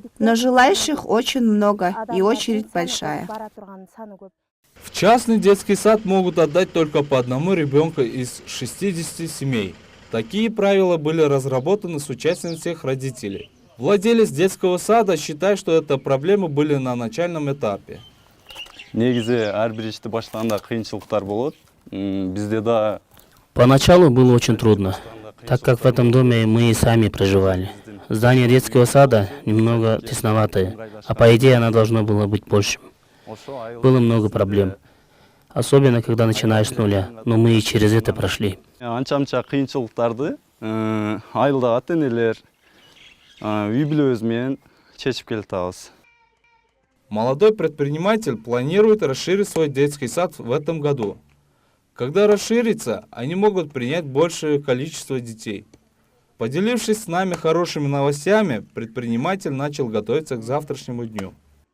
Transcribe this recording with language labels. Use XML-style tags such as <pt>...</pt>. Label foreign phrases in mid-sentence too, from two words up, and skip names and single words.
<ru>Но желающих очень много и очередь большая. В частный детский сад могут отдать только по одному ребенку из 60 семей. Такие правила были разработаны с участием всех родителей. Владелец детского сада считает, что это проблемы были на начальном этапе.</ru> <ky>Негизи ар бир ишти баштаганда кыйынчылыктар болот. Бизде да</ky> <ru>Поначалу было очень трудно, так как в этом доме мы и сами проживали. Здание детского сада немного тесноватое, а по идее оно должно было быть большим. Было много проблем, особенно когда начинаешь с нуля, но мы и через это прошли.</ru> <ky>анча-мынча кыйынчылыктарды айылдагы ата-энелер үй бүлөбүз менен чечип келатабыз.</ky> <ru>Молодой предприниматель планирует расширить свой детский сад в этом году. Когда расширится, они могут принять большее количество детей. Поделившись с нами хорошими новостями, предприниматель начал готовиться к завтрашнему дню.</ru>